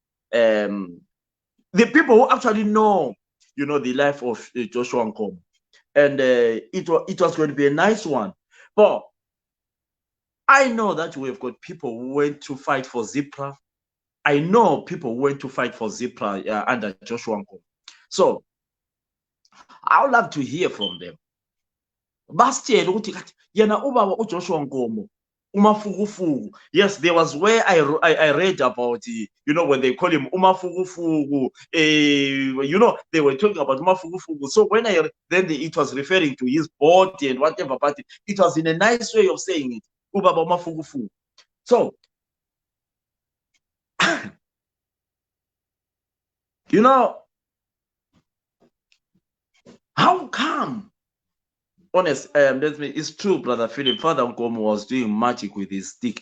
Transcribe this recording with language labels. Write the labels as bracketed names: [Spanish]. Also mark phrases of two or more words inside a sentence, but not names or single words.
[English] The people who actually know, you know, the life of Joshua Nkomo, and it was going to be a nice one. But I know that we've got people who went to fight for Zipra. I know people who went to fight for Zipra under Joshua Nkomo. So I would love to hear from them. [North Ndebele] Basitshele ukuthi kathi yena ubaba uJoshua Nkomo umafukufuku. [English] Yes, there was where I read about when they call him umafukufuku, they were talking about umafukufuku. So when it was referring to his body and whatever, but it was in a nice way of saying it, [North Ndebele] ubaba umafukufuku. [English] So how come? Honest, it's true, Brother Philip. Father Nkomo was doing magic with his stick.